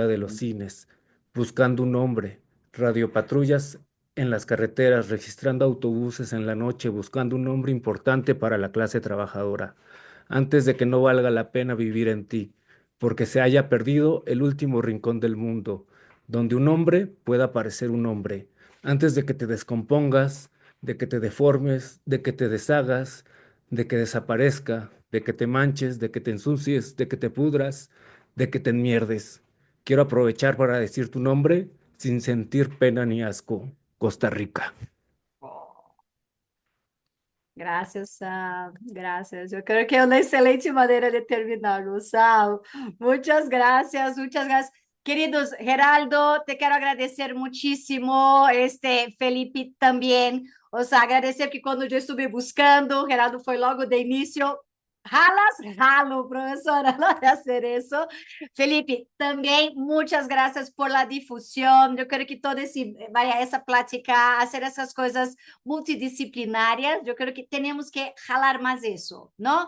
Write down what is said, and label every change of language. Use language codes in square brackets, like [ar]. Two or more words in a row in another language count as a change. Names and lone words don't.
[es] de los cines, buscando un hombre, radiopatrullas en las carreteras, registrando autobuses en la noche, buscando un nombre importante para la clase trabajadora, antes de que no valga la pena vivir en ti, porque se haya perdido el último rincón del mundo, donde un hombre pueda parecer un hombre, antes de que te descompongas, de que te deformes, de que te deshagas, de que desaparezca, de que te manches, de que te ensucies, de que te pudras, de que te enmierdes. Quiero aprovechar para decir tu nombre sin sentir pena ni asco. Costa Rica. [pt] Graças, Sam. Graças. Eu creo que é uma excelente maneira de terminar, Sam. [es] Muchas gracias, muchas gracias. [pt] Queridos, Geraldo, te quero agradecer muchísimo, Felipe também. [es] O sea, [pt] agradecer que quando eu estive buscando, Geraldo foi logo de início. [es] Jalo, profesora, no voy a hacer eso. Felipe, también muchas gracias por la difusión. Yo creo que todo vaya esa plática, hacer esas cosas multidisciplinarias, yo creo que tenemos que jalar más eso, ¿no?